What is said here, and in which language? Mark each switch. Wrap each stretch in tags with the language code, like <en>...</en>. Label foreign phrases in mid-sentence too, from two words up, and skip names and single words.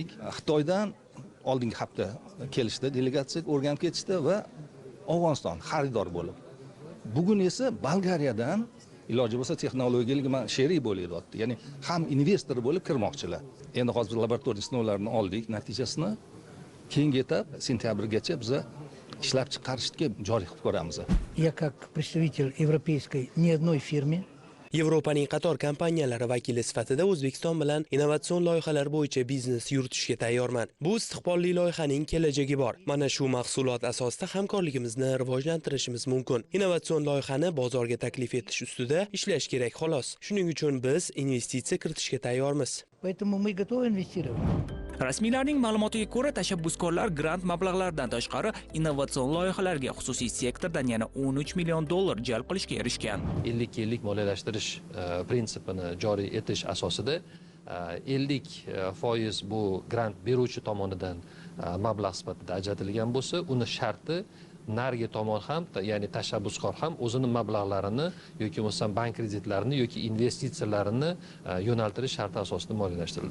<uz>Xitoydan oldingi hafta kelishdi, delegatsiya o'rganib ketishdi va Afg'oniston xaridor bo'lib. Bugun esa Bolgariyadan iloji bo'lsa texnologiyaga sherik bo'layapti. Ya'ni ham investor bo'lib kirmoqchilar. Endi hozir laboratoriya sinovlarini oldik, natijasini keyingi etap sentyabrgacha biz ishlab chiqarishga joriy qilib ko'ramiz.</uz> <ru>Я как представитель европейской ни одной фирме</ru> <uz>Yevropaning qator kompaniyalari vakili sifatida O'zbekiston bilan innovatsion loyihalar bo'yicha biznes yuritishga tayyorman. Bu istiqbolli loyihaning kelajagi bor. Mana shu mahsulot asosida hamkorligimizni rivojlantirishimiz mumkin. Innovatsion loyihani bozorga taklif etish ustida ishlash kerak xolos. Shuning uchun biz investitsiya kiritishga tayyormiz.</uz> <ru>Поэтому мы готовы инвестировать.</ru> <uz>Rasmiylarning ma'lumotiga ko'ra, tashabbuskorlar grant mablag'laridan tashqari innovatsion loyihalarga xususiy sektordan yana 13 million dollar jalb qilishga erishgan. 50 yillik moliyalashtirish prinsipini joriy etish asosida 50% bu grant beruvchi tomonidan mablag' sifatida ajratilgan bo'lsa, uni sharti narigi tomon ham, ya'ni tashabbuskor ham o'zini mablag'larini yoki bo'lmasam bank kreditlarini yoki investitsiyalarini yo'naltirish sharti asosida moliyalashtirildi.</uz>